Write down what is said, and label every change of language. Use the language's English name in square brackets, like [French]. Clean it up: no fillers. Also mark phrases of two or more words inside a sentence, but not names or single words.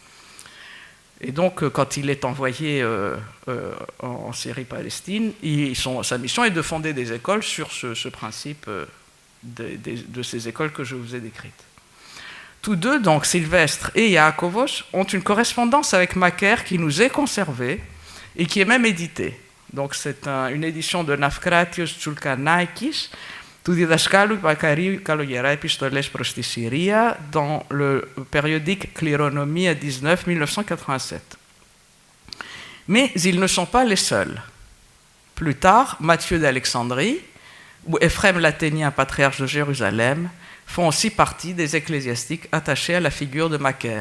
[French] Et donc, quand il est envoyé en Syrie-Palestine, sa mission est de fonder des écoles sur ce principe de ces écoles que je vous ai décrites. Tous deux, donc Sylvestre et Iakovos, ont une correspondance avec Macaire qui nous est conservée et qui est même éditée. Donc c'est une édition de Nafkratios Tsoulkanaikis, του διδασκάλου Μακαρίου Καλογερά επιστολές προς τη Συρία dans le périodique Clironomia 19, 1987. Mais ils ne sont pas les seuls. Plus tard, Matthieu d'Alexandrie ou Éphrem l'Athénien, patriarche de Jérusalem, font aussi partie des ecclésiastiques attachés à la figure de Macaire.